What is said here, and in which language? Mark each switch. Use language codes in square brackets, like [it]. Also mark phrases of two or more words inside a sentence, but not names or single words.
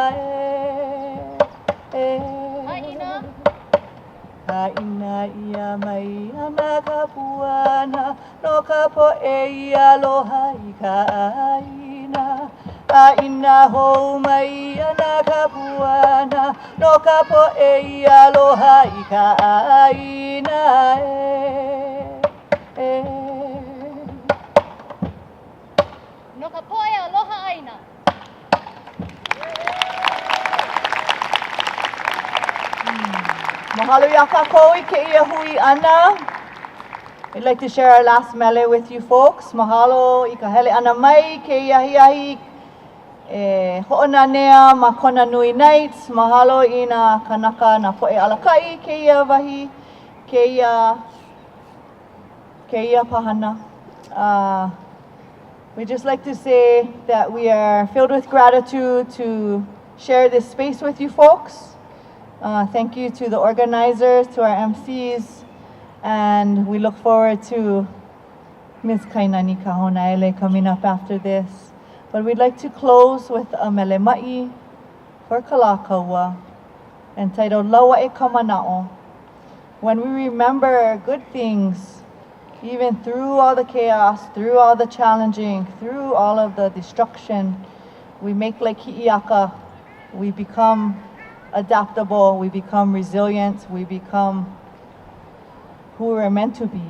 [haw] Haina ia mai ana ka puana No ka po'e I aloha I ka aina Haina hou mai ana ka puana No ka po'e I aloha I ka aina No ka poe aloha aina. Mahalo ia kākou I ke ia hui ana. [en] We'd like to share our last mele with you folks. [haw] Mahalo I ka hele ana mai ke ia hiahi ho'onanea ma Kona Nui Nights. Mahalo I na kanaka na po'e alakai ke ia wahi, ke ia pahana. [en] We'd just like to say that we are filled with gratitude to share this space with you folks. Thank you to the organizers, to our MCs, and we look forward to Ms. Kainani Kahonaele coming up after this. But we'd like to close with a mele mai for Kalakaua entitled Laua e Kamana'o. When we remember good things, even through all the chaos, through all the challenging, through all of the destruction, we make like Hi'iaka, we become adaptable, we become resilient, we become who we're meant to be.